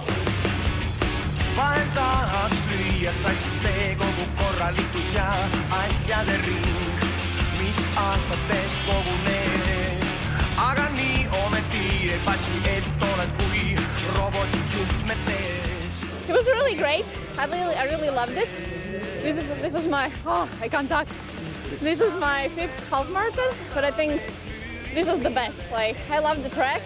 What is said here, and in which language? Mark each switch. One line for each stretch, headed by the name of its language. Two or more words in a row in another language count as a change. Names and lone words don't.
Estonian: Vahel tahaks lüüa sassi see kogu korralikus ja asjade ring, mis aastates kogunes. Aga nii ometi ei passi, et oled kui roboti juhtmetes.
English: It was really great. I really loved it. This is my, I can't talk. This is my 5th half marathon, but I think this is the best. Like, I love the track.